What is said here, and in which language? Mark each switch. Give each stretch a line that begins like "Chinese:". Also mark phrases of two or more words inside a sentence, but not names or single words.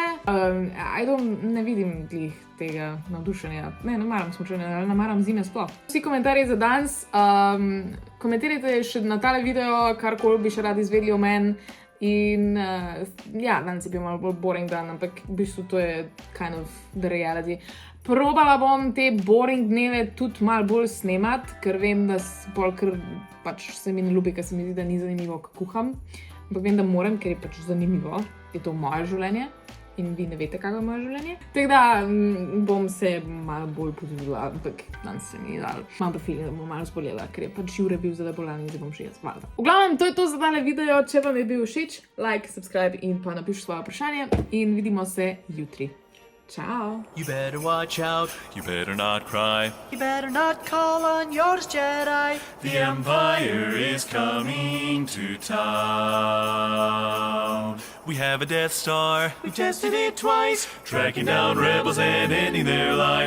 Slovenian: Ne vidim glih tega navdušenja. Ne maram smučanja, ne maram zime sploh. Vsi komentarji za danes, komentirajte še na tale video, karkoli bi še radi izvedeli o meni. In ja, danes je bil malo bolj boring dan, ampak v bistvu to je
English: kind of the reality.
Slovenian: Probala bom te boring dneve tudi malo bolj snemat, ker vem, da pač se mi ne ljubi, ker se mi zdi, da ni zanimivo, kako kuham. Ampak vem, da moram, ker je pač zanimivo, je to moje življenje in vi ne veste, kako je moje življenje. Tako da bom se malo bolj potrudila, ampak danes se mi je dal. Imam pa feeling, da bom malo zbolela, ker je pač Jure bil zelo bolan in zdaj bom še jaz valjda. V glavnem, to je to za tale video. Če vam je bil všeč,
English: like, subscribe
Slovenian: in pa napiši svoje vprašanje in vidimo se jutri. Ciao.
English: You better watch out. You better not cry. You better not call on yours, Jedi. The Empire is coming to town. We have a Death Star. We've tested it twice, tracking down rebels and ending their lives.